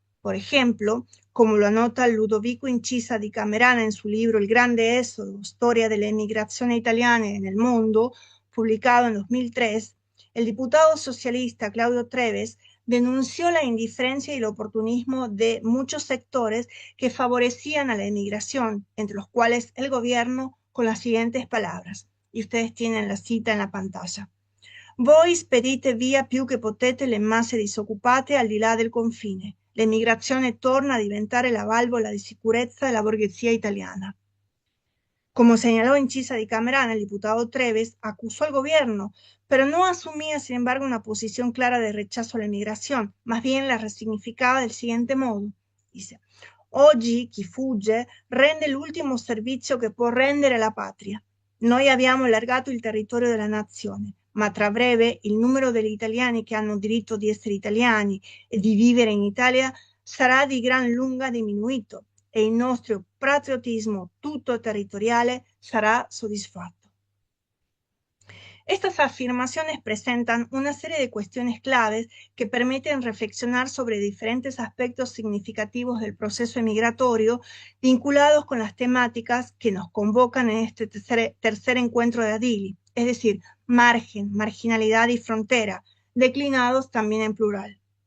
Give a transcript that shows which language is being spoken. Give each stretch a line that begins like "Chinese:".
Spanish: Por ejemplo, como lo anota Ludovico Incisa di Camerana en su libro El Grande Éxodo, Storia della Emigrazione Italiana en el Mundo, publicado en 2003, el diputado socialista Claudio Treves denunció la indiferencia y el oportunismo de muchos sectores que favorecían a la emigración, entre los cuales el gobierno, con las siguientes palabras, y ustedes tienen la cita en la pantalla.
Italian: Voi spedite via più che potete le masse disoccupate al di là del confine. L'emigrazione torna a diventare la valvola di sicurezza della borghesia italiana.
Spanish: Como señaló Incisa di Camerana, el diputado Treves acusó al gobierno, pero no asumía, sin embargo, una posición clara de rechazo a la emigración, más bien la resignificaba del siguiente modo.
Italian: Dice, oggi chi fugge rende l'ultimo servizio che può rendere alla patria. Noi abbiamo allargato il territorio della nazione, ma tra breve il numero degli italiani che hanno diritto di essere italiani e di vivere in Italia sarà di gran lunga diminuito e il nostro patriottismo tutto territoriale sarà soddisfatto.
Spanish: Estas afirmaciones presentan una serie de cuestiones claves que permiten reflexionar sobre diferentes aspectos significativos del proceso migratorio vinculados con las temáticas que nos convocan en este tercer encuentro de Adili, es decir, margen, marginalidad y frontera, declinados también en plural.